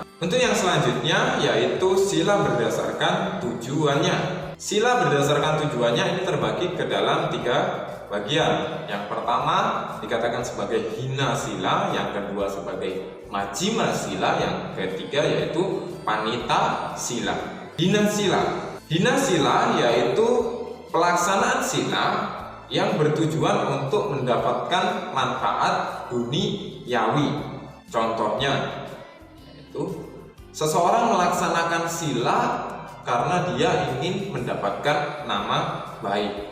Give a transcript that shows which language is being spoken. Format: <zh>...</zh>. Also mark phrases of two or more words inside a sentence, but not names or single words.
<id>Untuk yang selanjutnya yaitu sila berdasarkan tujuannya. Sila berdasarkan tujuannya ini terbagi ke dalam tiga bagian. Yang pertama dikatakan sebagai</id> <pi>Hina sila,</pi> <id>yang kedua sebagai</id> <pi>Majjhima sila,</pi> <id>yang ketiga yaitu</id> <pi>Panita sila. Hina sila. Hina sila</pi> <id>yaitu pelaksanaan sila yang bertujuan untuk mendapatkan manfaat duniawi. Contohnya yaitu seseorang melaksanakan sila karena dia ingin mendapatkan nama baik.</id>